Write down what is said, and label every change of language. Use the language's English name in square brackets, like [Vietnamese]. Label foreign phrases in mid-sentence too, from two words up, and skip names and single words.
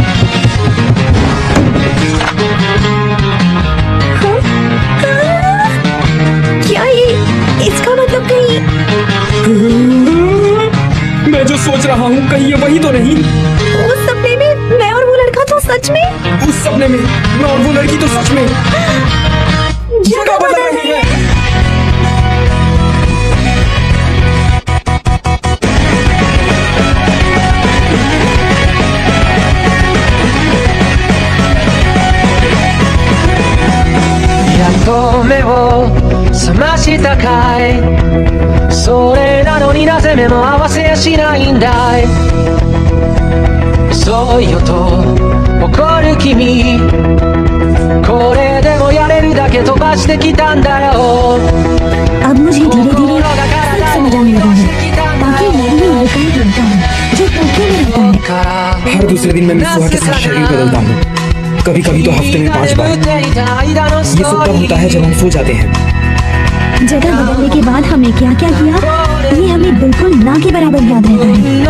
[Hindi] क्या ये इसका मतलब कहीं? मैं जो सोच रहा हूँ कहीं ये वही तो नहीं? उस सपने में मैं और वो लड़का तो सच में? उस सपने में मैं और वो लड़की तो सच में जगह बदल रही है। [Japanese] やっと目を覚ましたかい、それなのになぜ目も合わせやしないんだい、遅いよと怒る君、これでもやれるだけ飛ばしてきたんだよ。 [Hindi] अब मुझे धीरे धीरे समझ आने लगा है ताकि मैं भी लड़का ही बनता हूँ जो टोक्यो में रहता है। हर दूसरे दिन मैं मित्सुहा के साथ शरीर बदलता हूँ, कभी कभी तो हफ्ते में 5 बार। ये सब तब होता है जब हम सो जाते हैं। जगह बदलने के बाद हमने क्या क्या किया ये हमें बिल्कुल ना के बराबर याद रहता है।